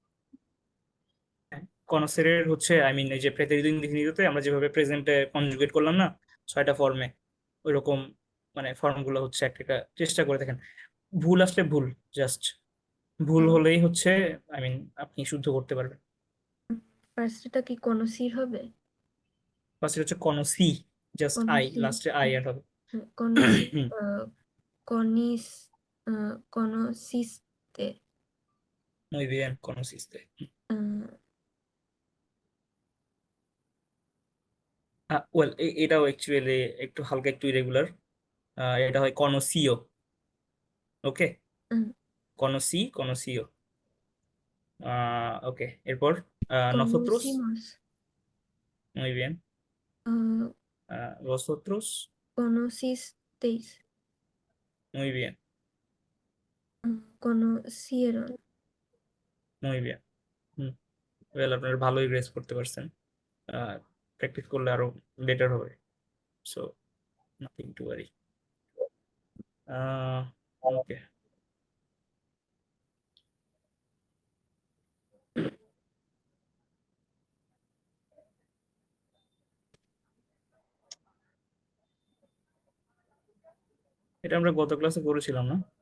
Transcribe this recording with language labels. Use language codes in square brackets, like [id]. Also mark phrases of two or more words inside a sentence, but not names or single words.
[bn] কনসের হচ্ছে [en] I mean [bn] এই যে প্রেতেরিত ইনডিফিনিটতে আমরা যেভাবে প্রেজেন্টে কনজুগেট করলাম না 6টা ফর্মে, ওইরকম মানে ফর্মগুলো হচ্ছে একটা একটা চেষ্টা করে দেখেন। ভুল আসলে ভুল, জাস্ট ভুল হলেই হচ্ছে [en] I mean [bn] আপনি শুদ্ধ করতে পারবেন। ফার্স্টটা কি conocir হবে ফার্স্ট হচ্ছে কনসি, [en] just I, [es] conocir [bn] লাস্টে আই অ্যাড হবে। [es] conocir হুম, conis conociste muy bien, conociste. [bn] ওয়েল, এটাও অ্যাকচুয়ালি একটু হালকা একটু ইরেগুলার, এটা হয় কনসিও। [es] ওকে, conocí, conoció. [bn] ওকে, এরপর নসোত্রোস, [es] conocimos muy bien. vosotros, conocisteis muy bien, conocieron muy bien. [bn] ওয়েল, আপনারা ভালোই গ্রেস করতে পারছেন, প্র্যাকটিস করলে আরো বেটার হবে। [en] so nothing to worry. [bn] ওকে, এটা আমরা গত ক্লাসে করেছিলাম না?